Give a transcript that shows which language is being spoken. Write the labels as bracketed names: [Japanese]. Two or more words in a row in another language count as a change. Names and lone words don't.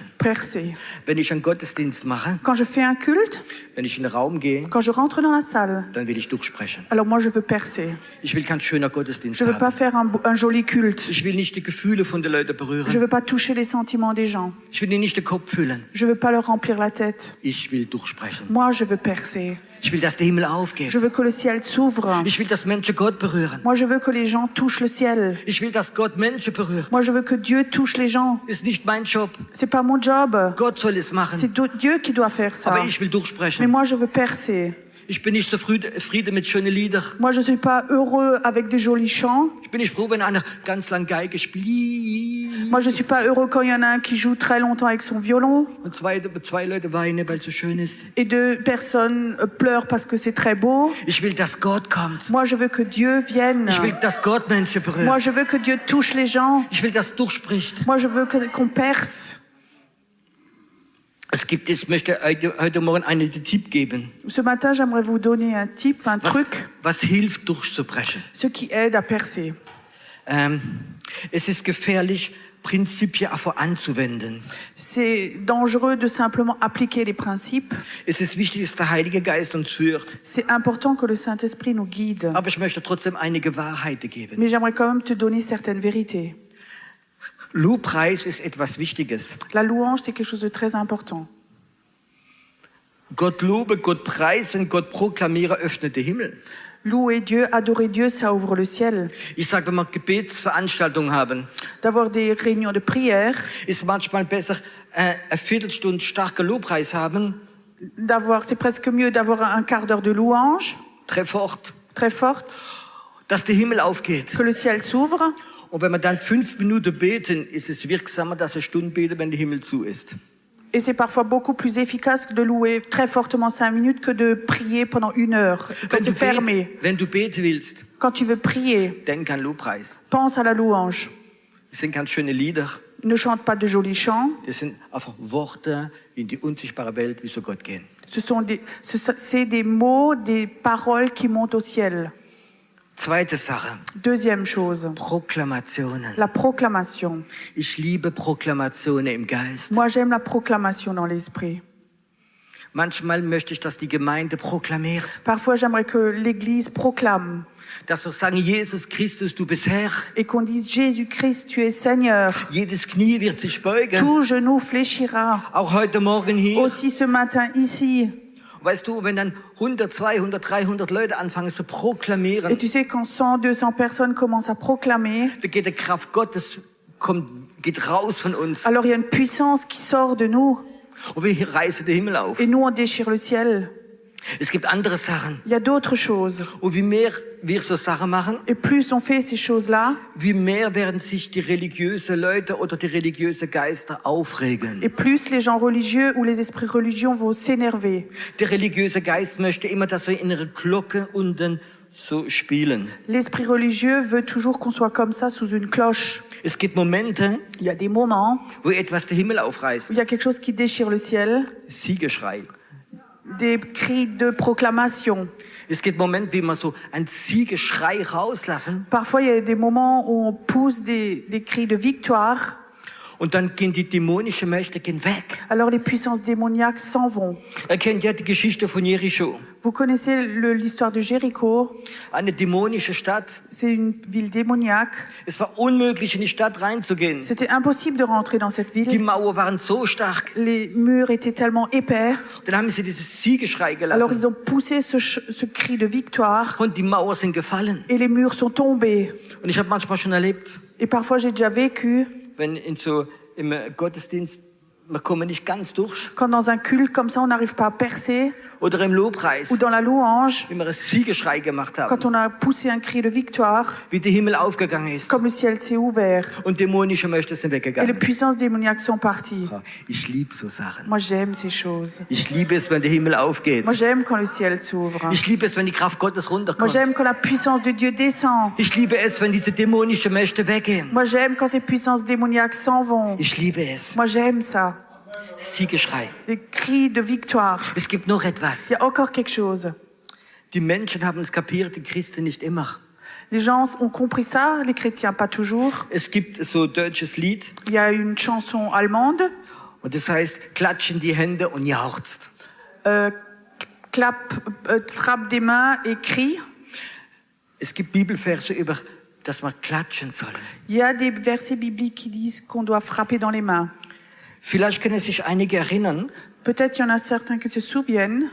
[French] percer. [German] Wenn ich einen Gottesdienst mache, [French] Quand je fais un culte, [German] wenn ich in den Raum gehe, [French] quand je rentre dans la salle, [German] dann will ich durchsprechen. [French] alors moi je veux percer. [German] Ich will kein schöner Gottesdienst [French] Je veux pas [German] haben. [French] faire un joli culte. [German] Ich will nicht die Gefühle von den Leuten [French] Je [German] berühren. [French] veux pas toucher les sentiments des gens. [German] Ich will ihnen nicht den Kopf füllen. [French] Je veux pas leur remplir la tête. [German] Ich will durchsprechen. [French] Moi je veux percer. [German] Ich will, dass der Himmel aufgeht. [French] Je veux que le ciel s'ouvre. [German] Ich will, dass Menschen Gott berühren. [French] Moi je veux que les gens touchent le ciel. [German] Ich will, dass Gott Menschen berührt. [French] Moi je veux que Dieu touche les gens. [German] Ist nicht mein Job. [French] C'est pas mon job. [German] Gott soll es machen. [French] C'est Dieu qui doit faire ça. [German] Aber ich will [French] Mais [German] durchsprechen. [French] moi je veux percer. [German] Ich bin nicht zufrieden mit schönen Liedern. [French] Moi je suis pas heureux avec des jolis chants. [German] Ich bin nicht froh, wenn einer ganz lang Geige spielt [French] Moi je suis pas heureux quand il y en a un qui joue très longtemps avec son violon [German] und zwei Leute weinen, weil es so schön ist. [French] et deux personnes pleurent parce que c'est très beau. [German] Ich will, dass Gott kommt. [French] Moi je veux que Dieu vienne. [German] Ich will, dass Gott Menschen berührt. [French] Moi je veux que Dieu touche les gens. [German] Ich will, dass durchspricht. [French] Moi je veux qu'on perce. [German] Ich möchte heute Morgen einen Tipp geben, [French] Ce matin j'aimerais vous donner un type, un truc, [German] was hilft, durchzubrechen. [French] ce qui aide à percer. [German] Es ist gefährlich, Prinzipien einfach anzuwenden. [French] C'est dangereux de simplement appliquer les principes. [German] Es ist wichtig, dass der Heilige Geist uns führt. [French] C'est important que le Saint-Esprit nous guide. [German] Aber ich möchte trotzdem einige Wahrheiten geben. [French] Mais j'aimerais quand même te donner certaines vérités. [German] Lobpreis ist etwas Wichtiges. [French] La louange, c'est quelque chose de très important. [German] Gott lobe, Gott preisen, Gott proklamiere, öffnet den Himmel. [French] Louer Dieu, adorer Dieu, ça ouvre le ciel. [German] Ich sage, wenn wir Gebetsveranstaltungen haben, [French] D'avoir des réunions de prière, [German] ist manchmal besser, eine Viertelstunde starker Lobpreis haben, [French] c'est presque mieux d'avoir un quart d'heure de louange, très fort, très forte, [German] dass der Himmel aufgeht. [French] que le ciel s'ouvre. [German] Und wenn wir dann 5 Minuten beten, ist es wirksamer, dass eine Stunde beten, wenn der Himmel zu ist. [French] Et c'est parfois beaucoup plus efficace de louer très fortement 5 minutes que de prier pendant 1 heure, quand c'est fermé. [German] Wenn du beten willst, [French] Quand tu veux prier, [German] denk an Lobpreis. [French] pense à la louange. [German] Das sind ganz schöne Lieder. [French] Ne chante pas de jolis chants. [German] Das sind einfach Worte in die unsichtbare Welt, wie zu Gott gehen. [French] C'est des mots, des paroles qui montent au ciel. [German] Zweite Sache, [French] Deuxième chose, [German] Proklamationen. [French] la proclamation. [German] Ich liebe Proklamationen im Geist. [French] Moi, j'aime la proclamation dans l'esprit. [German] Manchmal möchte ich, dass die Gemeinde proklamiert. [French] Parfois, j'aimerais que l'Église proclame [German] Dass wir sagen, Jesus Christus, du bist Herr. [French] et qu'on dise Jésus-Christ, tu es Seigneur. [German] Jedes Knie wird sich beugen. [French] Tout genou fléchira. [German] Auch heute Morgen hier. [French] Aussi ce matin ici. [German] Weißt du, wenn dann 100, 200, 300 Leute anfangen zu proklamieren, [French] Et tu sais, quand 100, 200 personnes commencent à proclamer, [German] da geht die Kraft Gottes, geht raus von uns. [French] alors il y a une puissance qui sort de nous [German] Und wir reißen den Himmel auf. [French] et nous, on déchire le ciel. [German] Es gibt andere Sachen. [French] Il y a d'autres choses. [German] Und wie mehr wir so Sachen machen, [French] Et plus on fait ces choses-là, [German] wie mehr werden sich die religiösen Leute oder die religiösen Geister aufregen. [French] et plus les gens religieux ou les esprits religieux vont s'énerver. [German] Der religiöse Geist möchte immer, dass wir in einer Glocke unten so spielen. [French] L'esprit religieux veut toujours qu'on soit comme ça sous une cloche. [German] Es gibt Momente, [French] Il y a des moments [German] wo etwas den Himmel [French] où [German] aufreißt. [French] il y a quelque chose qui déchire le ciel, [German] Siegeschrei. [French] des cris de proclamation. [German] Es gibt Momente, wie wir so ein Siegeschrei rauslassen [French] Parfois, il y a des moments où on pousse des cris de victoire. [German] und dann gehen die dämonischen Mächte weg. [French] Alors les puissances démoniaques s'en vont. [German] Ihr kennt ja die Geschichte von Jericho. [French] Vous connaissez l'histoire de Jéricho. [German] Eine dämonische Stadt. [French] C'est une ville démoniaque. [German] Es war unmöglich, in die Stadt reinzugehen. [French] C'était impossible de rentrer dans cette [German] Die [French] ville. [German] Mauern waren so stark. [French] Les murs étaient tellement épais. [German] Dann haben sie dieses Siegeschrei [French] Alors ils [German] gelassen. [French] ont poussé ce cri de victoire [German] Und die Mauern sind gefallen. [French] et les murs sont tombés. [German] Und ich habe manchmal schon erlebt, [French] Et parfois j'ai déjà vécu, [German] wenn im Gottesdienst, wir kommen nicht ganz durch. [French] quand dans un culte comme ça on n'arrive pas à percer, [German] Oder im Lobpreis, [French] ou dans la louange, [German] wie wir einen Siegeschrei gemacht haben. [French] quand on a poussé un cri de victoire, [German] Wie der Himmel aufgegangen ist. [French] comme le ciel s'est ouvert [German] Und dämonische Mächte sind [French] et les [German] weggegangen. [French] puissances démoniaques sont parties. [German] Ich liebe so Sachen. [French] Moi j'aime ces choses. [German] Ich liebe es, wenn der Himmel aufgeht. [French] Moi j'aime quand le ciel s'ouvre. [German] Ich liebe es, wenn die Kraft Gottes [French] Moi [German] runterkommt. [French] j'aime quand la puissance de Dieu descend. [German] Ich liebe es, wenn diese dämonischen Mächte weggehen. [French] Moi j'aime quand ces puissances démoniaques s'en vont. [German] Ich liebe es. [French] Moi j'aime ça. [German] Siegeschrei. [French] Les cris de victoire. [German] Es gibt noch etwas. [French] Il y a encore quelque chose. [German] Die Menschen haben es kapiert, die Christen nicht immer. [French] Les gens ont compris ça, les chrétiens pas toujours. [German] Es gibt so ein deutsches Lied. [French] Il y a une chanson allemande. [German] Und das heißt, klatsch in die Hände und jauchzt. [French] Frappe des mains et crie. [German] Es gibt Bibelverse über, dass wir klatschen sollen. [French] Il y a des versets bibliques qui disent qu'on doit frapper dans les mains. [German] Vielleicht können sich einige erinnern, [French] Peut-être il y en a certains qui se souviennent,